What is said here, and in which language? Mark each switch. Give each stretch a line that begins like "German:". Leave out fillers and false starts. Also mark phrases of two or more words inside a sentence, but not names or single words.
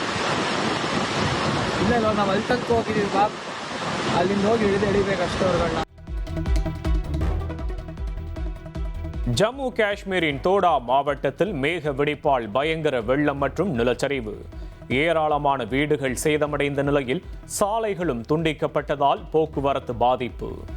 Kannada: ಇಲ್ಲ ನಾವು ಅಲ್ಲಿ ತನಕ ಹೋಗಿದ್ದೀವಿ ಬಾಪ್. ಅಲ್ಲಿಂದ ಹೋಗಿ ಎಳಿಬೇಕು ಅಷ್ಟೇ ಅವ್ರುಗಳನ್ನ.
Tamil: ஜம்மு காஷ்மீரின் தோடா மாவட்டத்தில் மேக வெடிப்பால் பயங்கர வெள்ளம் மற்றும் நிலச்சரிவு. ஏராளமான வீடுகள் சேதமடைந்த நிலையில் சாலைகளும் துண்டிக்கப்பட்டதால் போக்குவரத்து பாதிப்பு.